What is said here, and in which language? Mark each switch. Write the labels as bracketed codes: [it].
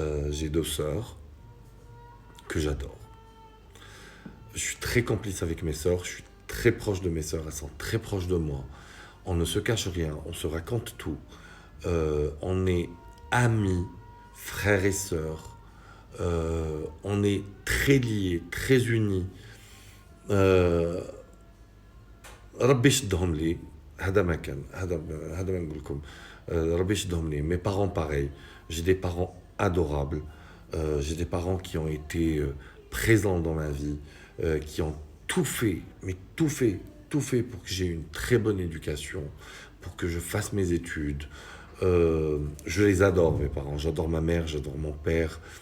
[fr] J'ai 2 sœurs que j'adore. Je suis très complice avec mes sœurs. Je suis très proche de mes sœurs. Elles sont très proches de moi. On ne se cache rien. On se raconte tout. On est amis, frères et sœurs. On est très liés, très unis. [ar] ربي يشدهم لي هذا ما كان هذا ما نقول لكم ربي يشدهم لي. [fr] Mes parents pareil, j'ai des parents adorables, j'ai des parents qui ont été présents dans ma vie, qui ont tout fait, mais tout fait pour que j'ai une très bonne éducation, pour que je fasse mes études. Je les adore, mes parents, j'adore ma mère, j'adore mon père.